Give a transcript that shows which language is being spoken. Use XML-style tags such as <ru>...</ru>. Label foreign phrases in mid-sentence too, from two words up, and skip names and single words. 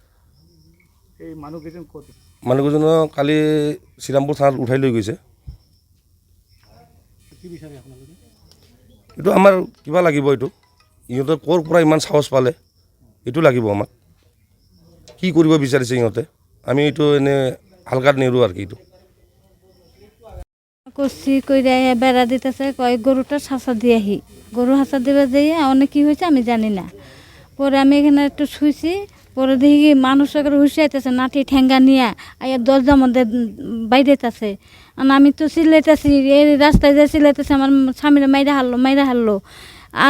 <as>মানুহকেইজনক কালি শ্ৰীৰামপুৰ থানাত উঠাই লৈ গৈছে এইটো আমাৰ কিবা লাগিব এইটো ইহঁতে ক'ৰ পৰা ইমান সাহস পালে এইটো লাগিব আমাক কি কৰিব বিচাৰিছে ইহঁতে আমি এইটো এনে হালকাত নেৰোঁ আৰু কি এইটো</as> <bn>করছি কইরা বেড়া দিতেছে কয় গরুটা হাসা দিয়ে আহি গরু হাসা দিবে দিয়ে অনেক কি হয়েছে আমি জানি না পরে আমি এখানে একটু শুইছি পরে দেখি কি মানুষ একেবারে হুঁশিয়াইতেছে নাটি ঠেঙ্গা নিয়ে আয়া দরজার মধ্যে বাইরেতেছে আমি তো চিল্লাইতেছি এই রাস্তায় যে চিল্লাইতেছে আমার স্বামীরা মাইরা হারলো আর</bn>